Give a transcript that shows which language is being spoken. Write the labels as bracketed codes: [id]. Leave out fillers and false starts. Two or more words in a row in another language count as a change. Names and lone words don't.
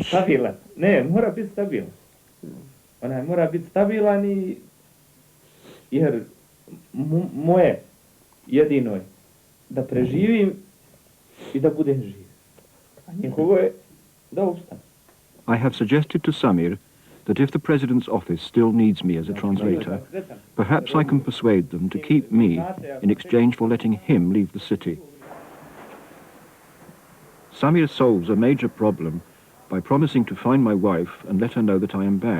[bs] stabilan. Ne, mora biti stabilan. Onaj mora biti stabilan i... Jer moje jedino je da preživim i da budem živ. A njihovo je da ustane. [en] I have suggested to Samir that if the President's office still needs me as a translator, perhaps I can persuade them to keep me in exchange for letting him leave the city. Samir solves a major problem by promising to find my wife and let her know that I am back.